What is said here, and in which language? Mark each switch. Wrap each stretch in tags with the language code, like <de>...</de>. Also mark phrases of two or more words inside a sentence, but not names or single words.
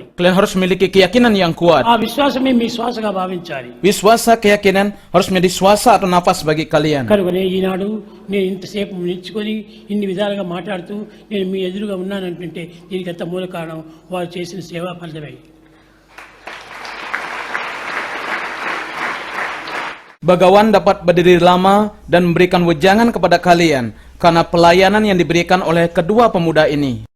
<id>Kalian harus memiliki keyakinan yang kuat.</id> <te>ఆ విశ్వాసమే మీ శ్వాసగా భావించాలి.</te> <id>Wiswasa keyakinan harus menjadi swasa atau nafas bagi kalian.</id> <te>కనుకనే ఈనాడు నేను ఇంతసేపు నిల్చుకొని ఇన్ని విధాలుగా మాట్లాడుతూ నేను మీ ఎదురుగా ఉన్నానంటుంటే దీనికి అంత మూల కారణం వారు చేసిన సేవా ఫలితమే.</te> <id>Bagawan dapat berdiri lama dan memberikan wejangan kepada kalian karena pelayanan yang diberikan oleh kedua pemuda ini.</id>